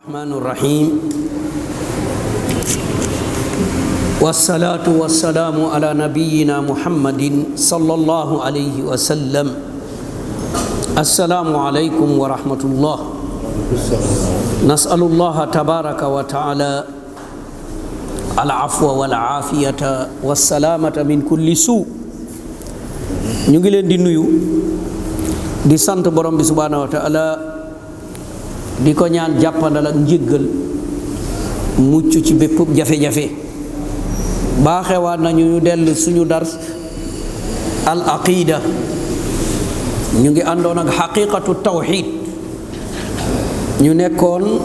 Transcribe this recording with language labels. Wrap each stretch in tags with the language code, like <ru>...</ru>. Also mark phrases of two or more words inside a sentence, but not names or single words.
<ar>الرحمن الرحيم والصلاة والسلام على نبينا محمد صلى الله عليه وسلم السلام عليكم ورحمة الله نسأل الله تبارك وتعالى العفو والعافية والسلامة من كل سوء</ar> <wo>ñu ngi leen di nuyu di sant borom bi</wo> <ar>سبحانه وتعالى</ar> <wo>di ko ñaan jàppandal ak njéggal mucc ci bépp jafe-jafe baaxewaat nañu ñu dellu suñu</wo> <ar>درس العقيدة</ar> <wo>ñu ngi àndoon ak</wo> <ar>حقيقة التوحيد</ar> <wo>ñu nekkoon</wo>